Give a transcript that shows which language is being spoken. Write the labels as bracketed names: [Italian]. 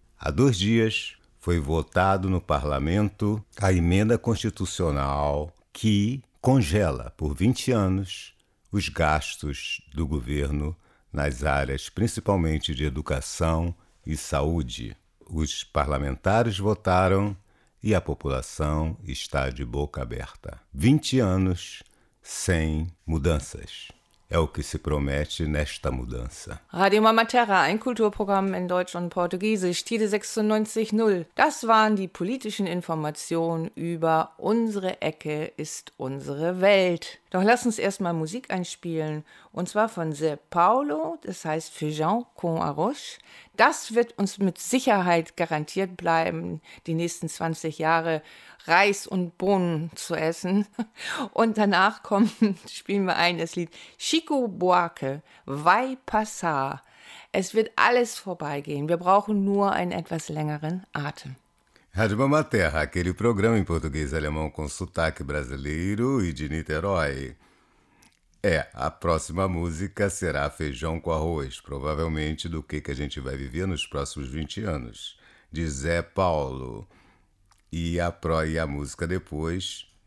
[Portuguese] Há 2 dias foi votado no parlamento a emenda constitucional que congela por 20 anos os gastos do governo nas áreas principalmente de educação e saúde. Os parlamentares votaram e a população está de boca aberta. 20 anos sem mudanças. É o que se promete nesta mudança. [German] Radio Mama Terra, ein Kulturprogramm in Deutsch und Portugiesisch, Tide 96.0. Das waren die politischen Informationen über unsere Ecke ist unsere Welt. Doch lass uns erstmal Musik einspielen. Und zwar von Zé Paulo, das heißt Feijão com Arroz. Das wird uns mit Sicherheit garantiert bleiben, die nächsten 20 Jahre Reis und Bohnen zu essen. Und danach spielen wir ein das Lied Chico Buarque, Vai Passar. Es wird alles vorbeigehen. Wir brauchen nur einen etwas längeren Atem. [Portuguese] Rádio Mama Terra, aquele programa em português e alemão com sotaque brasileiro e de Niterói. É, a próxima música será Feijão com Arroz, provavelmente do que a gente vai viver nos próximos 20 anos, de Zé Paulo. E a música depois